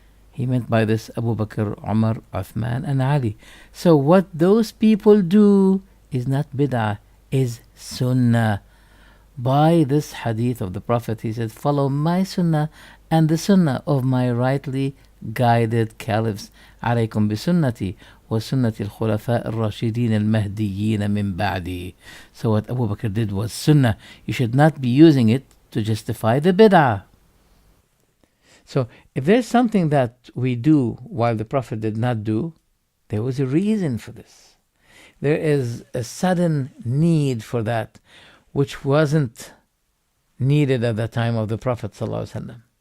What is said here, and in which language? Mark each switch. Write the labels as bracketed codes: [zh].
[en] He meant by this Abu Bakr, Umar, Uthman and Ali. So what those people do is not bid'ah, is sunnah. By this hadith of the Prophet, he said, follow my sunnah and the sunnah of my rightly guided caliphs. [ar] عليكم بسنتي وسنة الخلفاء الراشدين المهديين من بعدي. [en] So what Abu Bakr did was sunnah. You should not be using it to justify the bid'ah. So if there's something that we do while the Prophet did not do, there was a reason for this. There is a sudden need for that, which wasn't needed at the time of the Prophet ﷺ.